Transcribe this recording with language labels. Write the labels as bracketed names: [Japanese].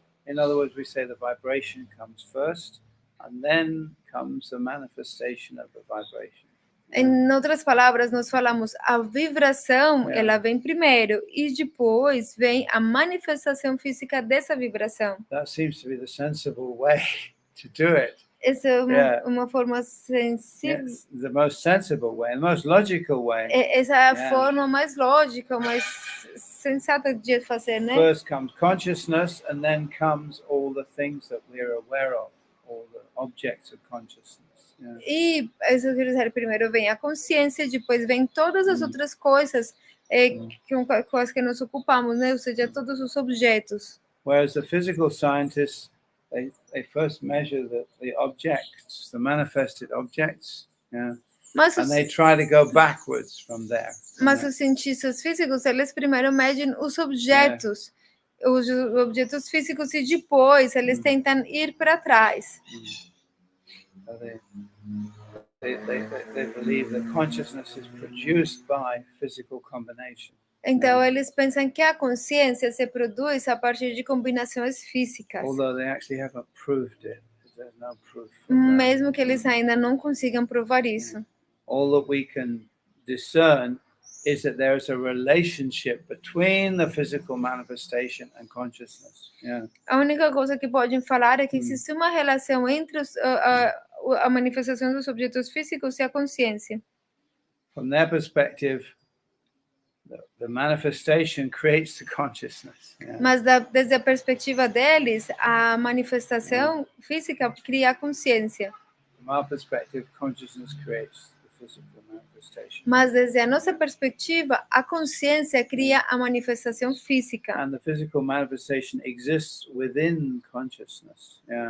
[English] In other words, we say the vibration comes first, and then comes the manifestation of the vibration. [Portuguese] Em outras palavras, nós falamos a vibração, ela vem primeiro e depois vem a manifestação física dessa vibração. [English] That seems to be the sensible way to do it. [Portuguese] Essa é uma forma sensível. [English] Yes, the most sensible way, the most logical way. [Portuguese] Essa é a forma mais lógica, mais sensata de fazer, né? [English] First comes consciousness, and then comes all the things that we're aware of, all the objects of consciousness. [Portuguese] E isso quer dizer, primeiro vem a consciência, depois vem todas as outras coisas com as que nos ocupamos, né? Ou seja, todos os objetos. [English] Whereas the physical scientists, they first measure the objects, the manifested objects, and they try to go backwards from there. [Portuguese] Mas os cientistas físicos, eles primeiro medem os objetos, os objetos físicos, e depois eles tentam ir para trás. [English] So they believe that consciousness is produced by physical combination. [Portuguese] Então eles pensam que a consciência se produz a partir de combinações físicas. [English] Although they actually haven't proved it. There's no proof. [Portuguese] Mesmo que eles ainda não consigam provar isso. [English] All that we can discern is that there is a relationship between the physical manifestation and consciousness. [Portuguese] A única coisa que podem falar é que existe uma relação entre a manifestação dos objetos físicos e a consciência. [English] From their perspective, the manifestation creates the consciousness. [Portuguese] Mas desde a perspectiva deles, a manifestação física cria a consciência. [English] From our perspective, consciousness creates the physical manifestation. [Portuguese] Mas desde a nossa perspectiva, a consciência cria a manifestação física. [English] And the physical manifestation exists within consciousness.